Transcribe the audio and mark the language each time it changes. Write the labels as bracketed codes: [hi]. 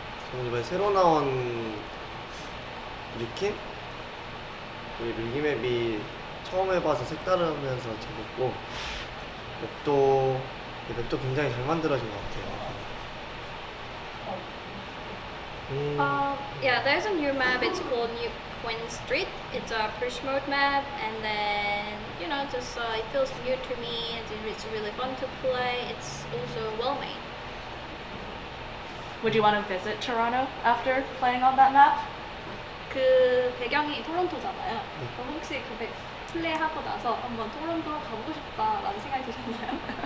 [ko] 저는 이번에 새로 나온 리킨? 이 밀기맵이 처음 해봐서 색다르면서 재밌고 맵도 굉장히 잘 만들어진 것 같아요. [en] Yeah, there's a new map. It's called New Queen Street. It's a push mode map, and then just it feels new to me. It's really fun to play. It's also well made. Would you want to visit Toronto after playing on that map? [ko] 그 배경이 토론토잖아요. 그럼 혹시 플레이하고 나서 한번 토론토 가보고 싶다라는 생각이 드셨나요?